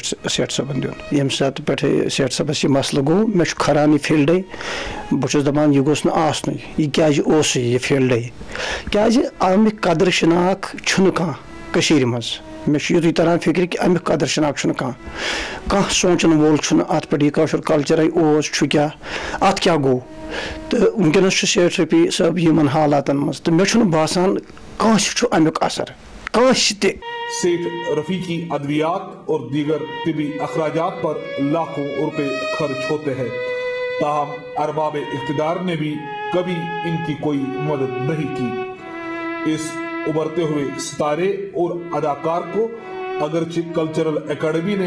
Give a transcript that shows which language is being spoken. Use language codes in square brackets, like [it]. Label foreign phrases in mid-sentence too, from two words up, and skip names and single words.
[ks] سیٹھ صٲبن دیُن ییٚمہِ ساتہٕ پٮ۪ٹھٕ سیٹھ صٲبس یہِ مسلہٕ گوٚو مےٚ چھُ کھران یہِ فیٖلڈے بہٕ چھُس دپان یہِ گوٚژھ نہٕ آسنُے یہِ کیازِ اوسُے یہِ فیٖلڈے کیازِ امیُک قدر شناخ چھُنہٕ کانٛہہ کٔشیٖرِ منٛز مےٚ چھُ یُتُے تران فِکرِ کہِ امیُک قدر شناخ چھُنہٕ کانٛہہ سونٛچن وول چھُنہٕ اَتھ پٮ۪ٹھ یہِ کٲشُر کلچرے اوس چھُ کیاہ اَتھ کیاہ گوٚو تہٕ وٕنکیٚنس چھُ سیٹھ رفیع صٲب یِمن حالاتن منٛز تہٕ مےٚ چھُنہٕ باسان کٲنٛسہِ چھُ امیُک اثر کٲنٛسہِ تہِ [ur] سیٹھ رفیع کی ادویات اور دیگر طبی اخراجات پر لاکھوں روپے خرچ ہوتے ہیں تاہم ارباب اقتدار نے بھی کبھی ان کی کوئی مدد نہیں کی اس ابھرتے ہوئے ستارے اور اداکار کو اگرچہ کلچرل اکیڈمی نے